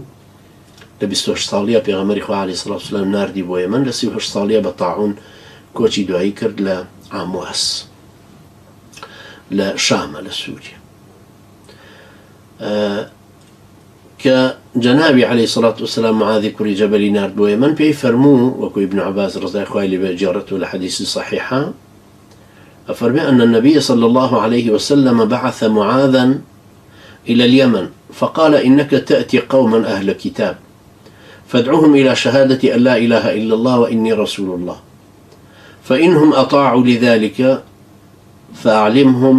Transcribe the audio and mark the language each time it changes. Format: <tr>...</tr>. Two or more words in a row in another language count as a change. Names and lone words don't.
<ckb>لە 28 ساڵیە پێغەمبەری خوا</ckb> <ar>عەلەیهی سەڵات وەسەلام</ar> <ckb>ناردی بۆ یەمەن، لە 38 ساڵیە بە تاعون کۆچی دوایی کرد لە ئامواس لە شامە لە سووریا. کە جەنابی</ckb> <ar>عەلەیهی سەڵات وەسەلام</ar> <ckb>معاذی کوڕی جەبەلی نارد بۆ یەمەن، پێی فەرموو وەکو ئیبن عەباس ڕەزای خوای لێبێ جێڕێتەوە لە حەدیثی صحیحە، أفرمي</ckb> <ar>أن النبي صلى الله عليه وسلم بعث معاذا إلى اليمن فقال إنك تأتي قوما أهل كتاب فادعوهم إلى شهادة أن لا إله إلا الله وإني رسول الله، فإنهم أطاعوا لذلك فأعلمهم</ar>